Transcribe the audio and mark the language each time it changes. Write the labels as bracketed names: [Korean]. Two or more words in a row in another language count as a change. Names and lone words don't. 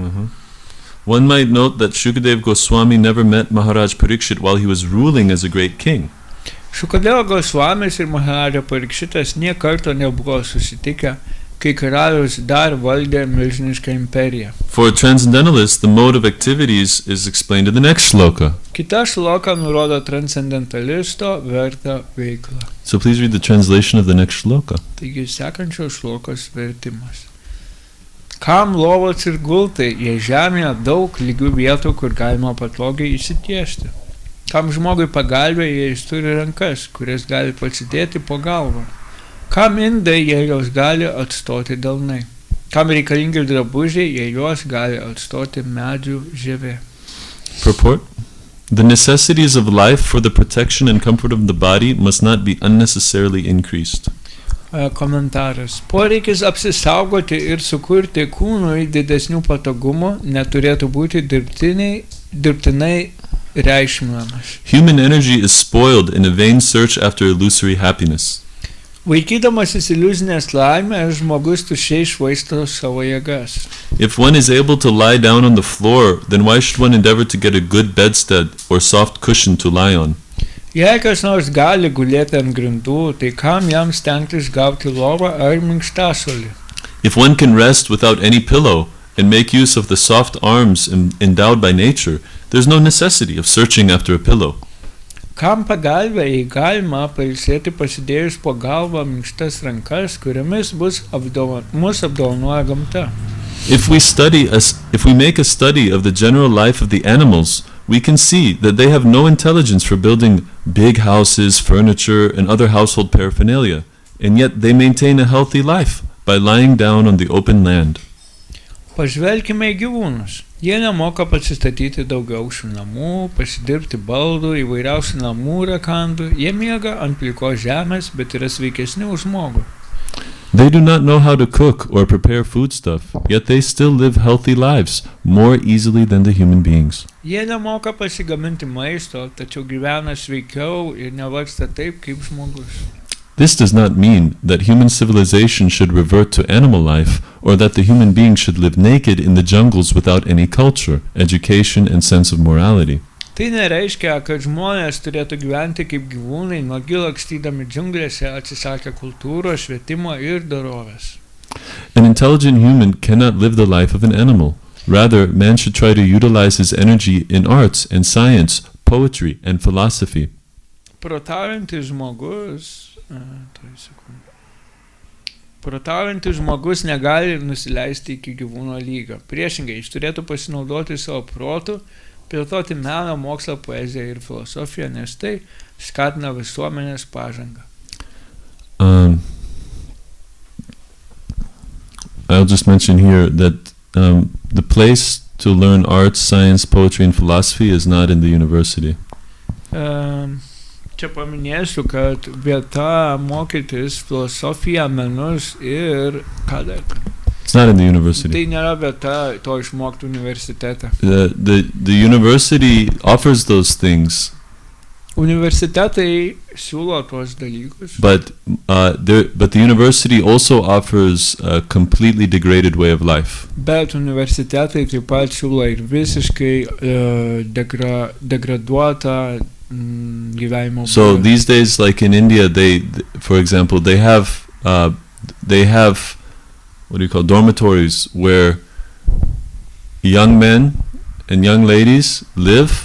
[English] One might note that Shukadev Goswami never met Maharaj Parikshit while he was ruling as a great king. [Lithuanian] Shukadeva Goswamis ir Maharaja Parikshitas nė karto nebuvo susitikę, kai karalius dar valdė milžinišką imperiją. [English] For a transcendentalist, the mode of activities is explained in the next shloka. [Lithuanian] Kita šloka nurodo transcendentalisto vertą veiklą. [English] So please read the translation of the next shloka. [Lithuanian] Taigi sekančios šlokos vertimas. Kam lovos ir gultai, jei žemėje daug lygių vietų, kur galima patogiai įsitiesti? Kam žmogui pagalbė, jei jis turi rankas, kurias gali pasidėti po galvą? Kam indai, jei jos gali atstoti delnai? Kam reikalingi drabužiai, jei jos gali atstoti medžių žievė? [English] Purport. The necessities of life for the protection and comfort of the body must not be unnecessarily increased. [Lithuanian] Komentaras. Poreikis apsisaugoti ir sukurti kūnui didesnių patogumų neturėtų būti dirbtinai reikšminamas. [English] Human energy is spoiled in a vain search after illusory happiness. [Lithuanian] Vaikydamasis iliuzinės laimės, žmogus tuščiai švaisto savo jėgas. [English] If one is able to lie down on the floor, then why should one endeavor to get a good bedstead or soft cushion to lie on? [Lithuanian] Jei kas nors gali gulėti ant grindų, tai kam jam stengtis gauti lovą ar minkštasuolį? [English] If one can rest without any pillow and make use of the soft arms endowed by nature, there's no necessity of searching after a pillow. [Lithuanian] Kam pagalbė, jei galima pailsėti pasidėjus po galvą minkštas rankas, kuriamis mus apdovanoja gamta? [English] If we make a study of the general life of the animals, we can see that they have no intelligence for building big houses, furniture, and other household paraphernalia, and yet they maintain a healthy life by lying down on the open land. [Lithuanian] Pažvelkime į gyvūnus. Jie nemoka pasistatyti daugiaaukščių namų, pasidirbti baldų, įvairiausių namų rakandų. Jie miega ant plikos žemės, bet yra sveikesni už žmogų. [English] They do not know how to cook or prepare foodstuff, yet they still live healthy lives more easily than the human beings. [Lithuanian] Jie nemoka pasigaminti maisto, tačiau gyvena sveikiau ir nevargsta taip kaip žmogus. [English] This does not mean that human civilization should revert to animal life or that the human being should live naked in the jungles without any culture, education, and sense of morality. [Lithuanian] Tai nereiškia, kad žmonės turėtų gyventi kaip gyvūnai, nuogi lakstydami džiunglėse, atsisakę kultūros, švietimo ir dorovės. [English] An intelligent human cannot live the life of an animal. Rather, man should try to utilize his energy in arts and science, poetry, and philosophy. [Lithuanian] Protaujantis žmogus negali nusileisti iki gyvūno lygio. Priešingai, jis turėtų pasinaudoti savo protu, plėtoti meną, mokslą, poeziją ir filosofiją, nes tai skatina visuomenės pažangą. [English] I'll just mention here that the place to learn arts, science, poetry, and philosophy is not in the university. [Lithuanian] Čia paminėsiu, kad vieta mokytis filosofiją, menus ir ką dar? [English] It's not in the university. [Lithuanian] Tai nėra vieta to išmokti universitete. [English] The university offers those things. [Lithuanian] Universitetai siūlo tuos dalykus. [English] but the university also offers a completely degraded way of life. [Lithuanian] Bet universitetai taip pat siūlo ir visiškai degraduotą gyvenimo So būdą. [English] these days, like in India, for example, they have what do you call dormitories where young men and young ladies live.